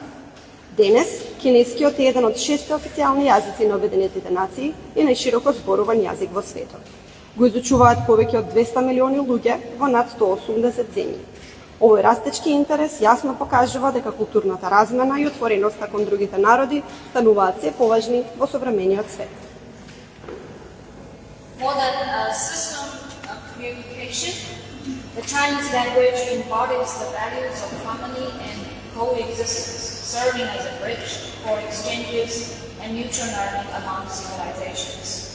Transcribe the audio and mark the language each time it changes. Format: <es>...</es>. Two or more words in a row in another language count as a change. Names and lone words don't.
<mk>Денес, кинескиот е еден од 6 официјални јазици на Обединетите нации и најшироко зборуван јазик во светот. Го изучуваат повеќе од 200 милиони луѓе во над 180 земји. Овој растечки интерес јасно покажува дека културната размена и отвореноста кон другите народи стануваат се поважни во современиот свет.</mk> <en>More than a system of communication, the Chinese language embodies the values of harmony and coexistence, serving as a bridge for exchanges and mutual learning among civilizations.</en>